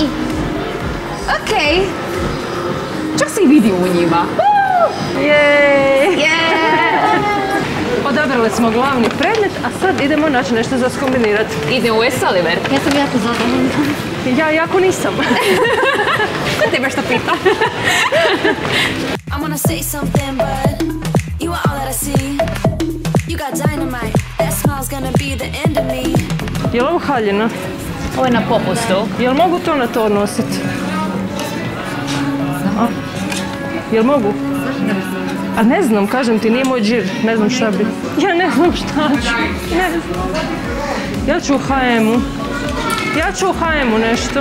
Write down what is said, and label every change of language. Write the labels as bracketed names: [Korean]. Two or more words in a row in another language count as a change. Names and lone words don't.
[Croatian] Ok. Čak se i vidi u njima. Jej! Yeah. Odabrali smo glavni predmet, a sad idemo naći nešto za skombinirati. Ide u West Oliver. Ja sam jako zadovoljna. Ja jako nisam. Ko tebe što pita? [English] I wanna say something, but you are all that I see. You got dynamite, that smile's gonna be the end of me. [Croatian] Je li ovo haljina? Ovo je na popustu. Jel mogu to na to odnositi? Jel mogu? A ne znam, kažem ti, nije moj džir. Ne znam šta bi. Ja ne znam šta ću. Ne znam. Ja ću u H&M-u. Ja ću u H&M-u nešto.